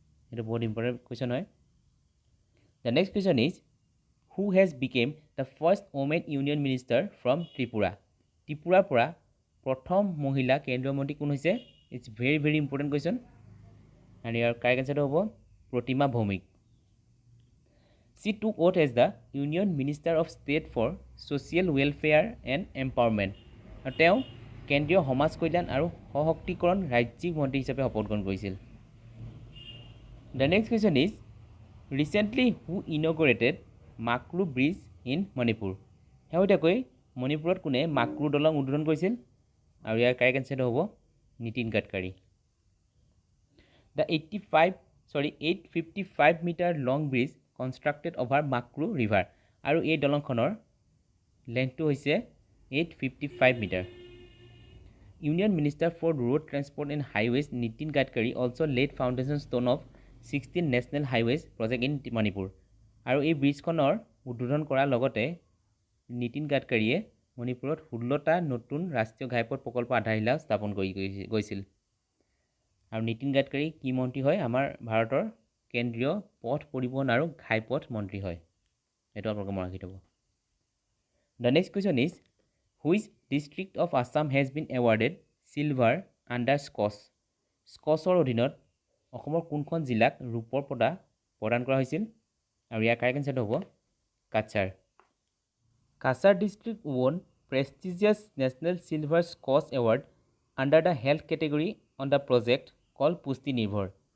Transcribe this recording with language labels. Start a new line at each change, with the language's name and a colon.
Assamese: এইটো বহুত important question হয়।
English: The next question is who has become the first women union minister from Tripura.
Assamese: ত্ৰিপুৰাৰ পৰা প্ৰথম মহিলা কেন্দ্ৰীয় মন্ত্ৰী কোন হৈছে?
English: It's very important question.
Assamese: আৰু ইয়াৰ কাৰেক্ট এনচাৰটো হ'ব প্ৰতিমা Bhowmik.
English: She took oath as the Union Minister of State for Social Welfare and Empowerment.
Assamese: আৰু তেওঁ কেন্দ্ৰীয় সমাজ কল্যাণ আৰু সশক্তিকৰণ ৰাজ্যিক মন্ত্ৰী হিচাপে শপত গ্ৰহণ কৰিছিল।
English: The next question is, recently who inaugurated Makru Bridge in Manipur?
Assamese: শেহতীয়াকৈ মণিপুৰত কোনে মাক্ৰু দলং উদ্বোধন কৰিছিল? আৰু ইয়াৰ কাৰেক্ট এনসাৰ হ'ব Nitin Gadkari.
English: The 855 meter long bridge constructed over Makru river,
Assamese: আৰু এই দলংখনৰ লেন্থটো হৈছে 855 metre.
English: Union Minister for Road Transport and Highways Nitin Gadkari also laid foundation stone of 16 national highways project in Manipur,
Assamese: আৰু এই ব্ৰিজখনৰ উদ্বোধন কৰাৰ লগতে নীতিন গাডকাৰীয়ে মণিপুৰত 16টা নতুন ৰাষ্ট্ৰীয় ঘাইপথ প্ৰকল্প আধাৰশিলা স্থাপন গৈছিল। আৰু নীতিন গাডকাৰী কি মন্ত্ৰী হয়? আমাৰ ভাৰতৰ কেন্দ্ৰীয় পথ পৰিবহণ আৰু ঘাইপথ মন্ত্ৰী হয়। এইটো আপোনালোকে মনত ৰাখি থ'ব।
English: The next question is, which district of Assam has been awarded silver under SCOCH?
Assamese: স্কচৰ অধীনত অসমৰ কোনখন জিলাক ৰূপৰ পদক প্ৰদান কৰা হৈছিল? আৰু ইয়াৰ কাৰেক্ট এনসাৰটো হ'ব Cachar.
English: Kasar district won prestigious National Silver SCOCH Award under the health category on the project called Pushti Nirbhar.